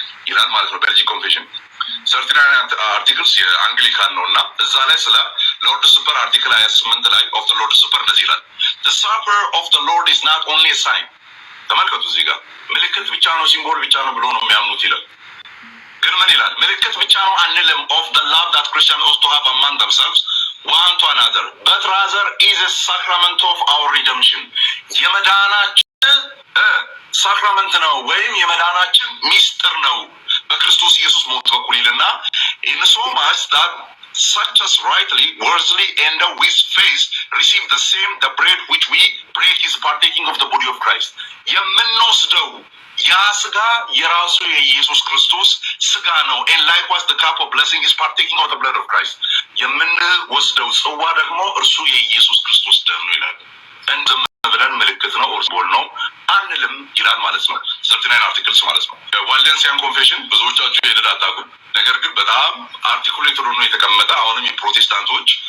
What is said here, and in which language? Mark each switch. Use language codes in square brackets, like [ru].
[am] ይላል ማለት ነው። በዚህ ኮንፌሽን ሰርቲናን አርቲክልስ የአንግሊካን ነውና እዛ ላይ ስለ ሎርድ ሱፐር አርቲክል 28 ላይ [en] of the Lord Supper [am] እንደዚህ ይላል [en] the supper of the Lord is not only a sign [am] ተመልከቱ እዚህ ጋር ምልክት ብቻ ነው ሲምቦል ብቻ ነው ብሎ ነው የሚያምኑት ይላል። ግን ምን ይላል? ምልክት ብቻ ነው አንልም [en] of the love that Christians ought to have among themselves one to another but rather is a sacrament of our redemption [am] የመዳናችን ሳክራመንት ነው ወይም የመዳናችን ሚስጥር ነው በክርስቶስ ኢየሱስ ሞት በኩል ይልና [en] in so much that such as rightly worthily and with faith receive the same the bread which we break is partaking of the body of Christ [am] የምንወስደው ያ ስጋ የራሱ የኢየሱስ ክርስቶስ ስጋ ነው። [en] and likewise the cup of blessing is partaking of the blood of Christ [am] የምንወስደው ጽዋ ደግሞ እርሱ የኢየሱስ ክርስቶስ ደም ነው ይላል። እንደም ብለን ምልክት ነው ኦርቦል ነው አንልም ይላል ማለት ነው። 39 አርቲክልስ ማለት ነው። ዋሌንሲያን ኮንፌሽን ብዙዎቻችሁ ሄደን አታውቁም። ነገር ግን በጣም አርቲኩሌት ሆኖ የተቀመጠ አሁንም የፕሮቴስታንቶች